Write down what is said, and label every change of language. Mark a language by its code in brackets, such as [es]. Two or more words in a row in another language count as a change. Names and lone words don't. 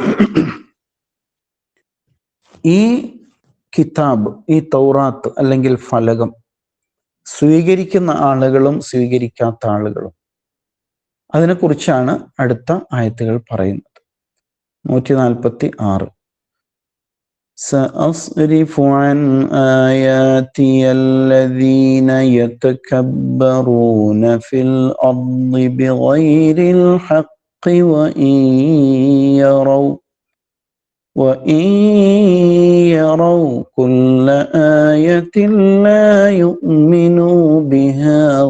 [ml] ഈ കിതാബ്, ഈ തൗറാത്ത് അല്ലെങ്കിൽ ഫലകം സ്വീകരിക്കുന്ന ആളുകളും സ്വീകരിക്കാത്ത ആളുകളും, അതിനെക്കുറിച്ചാണ് അടുത്ത ആയത്തുകൾ പറയുന്നത്. [ar] 146 سأصرف عن آياتي الذين يتكبرون في الأرض بغير الحق وإن يروا كل آية لا يؤمنوا بها